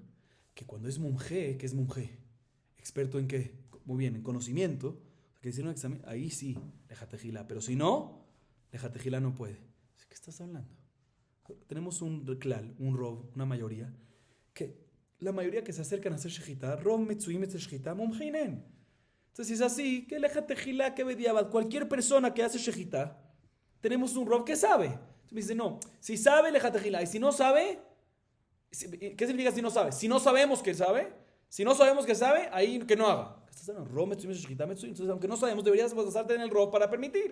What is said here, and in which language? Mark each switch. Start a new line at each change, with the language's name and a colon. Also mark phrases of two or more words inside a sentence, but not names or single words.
Spanish: Que cuando es monje, ¿qué es monje? ¿Experto en qué? Muy bien, en conocimiento. Que hicieron un examen, ahí sí, lejatejilá. Pero si no, lejatejilá no puede. ¿Qué estás hablando? Tenemos un klal, un rov, una mayoría, que la mayoría que se acercan a hacer shejitá,
Hebrew: רוב מצויין אצל שחיטה מומחין הן.
Spanish: Entonces, si es así, que lejatejilá, que bediabad, cualquier persona que hace shejitá, tenemos un rov que sabe. Entonces me dice, no, si sabe, lejatejilá. Y si no sabe, ¿qué significa si no sabe? Si no sabemos que sabe, ahí que no haga. Entonces, aunque no sabemos, deberías basarte en el rov para permitir.